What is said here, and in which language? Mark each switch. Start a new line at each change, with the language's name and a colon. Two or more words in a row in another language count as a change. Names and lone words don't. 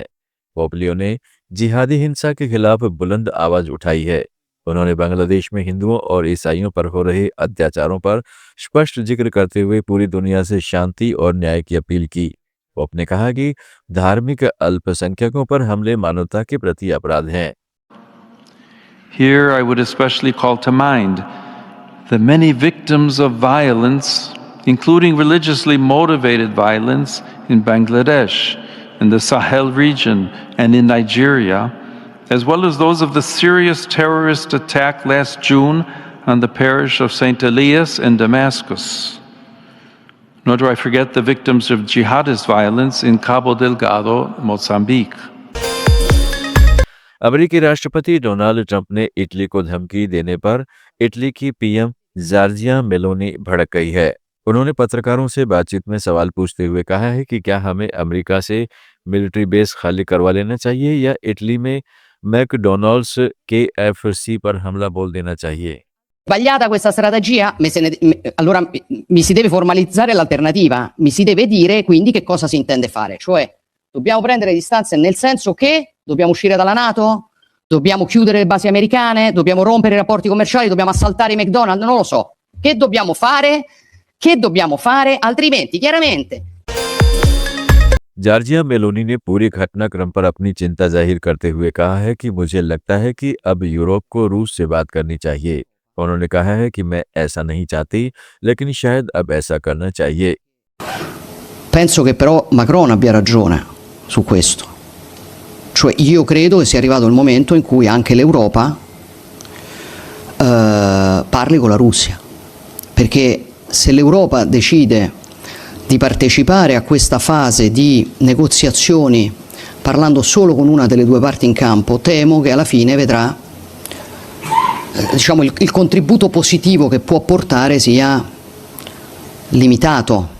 Hindi: पोप लियो ने जिहादी हिंसा के खिलाफ बुलंद आवाज उठाई है। उन्होंने बांग्लादेश में हिंदुओं और ईसाइयों पर हो रहे अत्याचारों पर स्पष्ट जिक्र करते हुए पूरी दुनिया से शांति और न्याय की अपील की। पोप ने कहा कि धार्मिक अल्पसंख्यकों पर हमले मानवता के प्रति अपराध हैं।
English: Here I would especially call to mind the many victims of violence, including religiously motivated violence in Bangladesh, in the Sahel region, and in Nigeria, as well as those of the serious terrorist attack last June on the parish of St. Elias in Damascus. Nor do I forget the victims of jihadist violence in Cabo Delgado, Mozambique.
Hindi: अमेरिकी राष्ट्रपति डोनाल्ड ट्रंप ने इटली को धमकी देने पर इटली की पीएम जॉर्जिया मेलोनी भड़क गई है। उन्होंने पत्रकारों से बातचीत में सवाल पूछते हुए कहा है कि क्या हमें अमेरिका से मिलिट्री बेस खाली करवा लेना चाहिए या इटली में मैकडोनाल्ड्स KFC पर हमला बोल देना चाहिए।
Italian: Sbagliata questa strategia, allora mi si deve formalizzare l'alternativa, mi si deve dire quindi che cosa si intende fare, cioè dobbiamo prendere distanze nel senso che dobbiamo uscire dalla NATO, dobbiamo chiudere le basi americane, dobbiamo rompere i rapporti commerciali, dobbiamo assaltare i McDonald's, non lo so. Che dobbiamo fare? Che dobbiamo fare? Altrimenti, chiaramente.
Hindi: जॉर्जिया मेलोनी ने पूरी घटनाक्रम पर अपनी चिंता जाहिर करते हुए कहा है कि मुझे लगता है कि अब यूरोप को रूस से बात करनी चाहिए। उन्होंने कहा है कि मैं ऐसा नहीं चाहती, लेकिन शायद अब ऐसा करना चाहिए।
Italian: Penso che però Macron abbia ragione su questo. Cioè io credo che sia arrivato il momento in cui anche l'Europa parli con la Russia, perché se l'Europa decide di partecipare a questa fase di negoziazioni parlando solo con una delle due parti in campo, temo che alla fine vedrà diciamo il contributo positivo che può portare sia limitato.